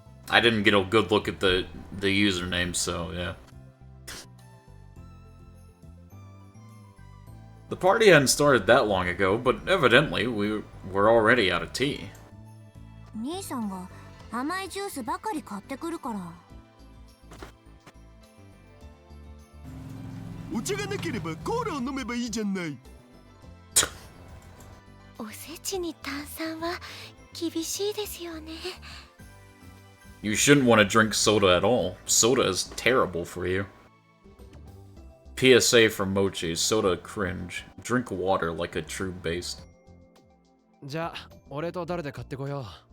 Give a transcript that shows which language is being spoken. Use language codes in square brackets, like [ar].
[en] I didn't get a good look at the username, so yeah. The party hadn't started that long ago, but evidently we were already out of tea. [ja] 兄さんが甘いジュースばかり買ってくるから。お茶がなければコーラを飲めばいいじゃない。おせちに炭酸は厳しいですよね。 [en] You shouldn't want to drink soda at all. Soda is terrible for you. PSA from Mochi, soda cringe. Drink water like a true based. [ja] じゃあ俺と誰で買ってこよう。